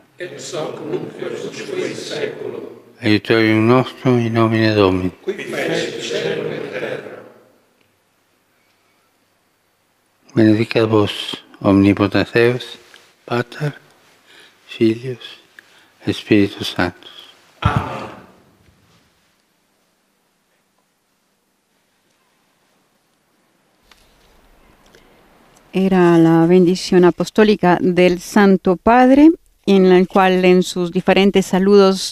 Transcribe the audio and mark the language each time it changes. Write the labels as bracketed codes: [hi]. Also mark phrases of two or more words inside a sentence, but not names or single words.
[la] ex hoc nunc et usque in saeculum, aiutorium nostrum in nomine Domini. qui fecit caelum et terra. Benedicat vos omnipotens Deus, Pater, Filius, et Spiritus Sanctus. Amen. [es] Era la bendición apostólica del Santo Padre, en el cual en sus diferentes saludos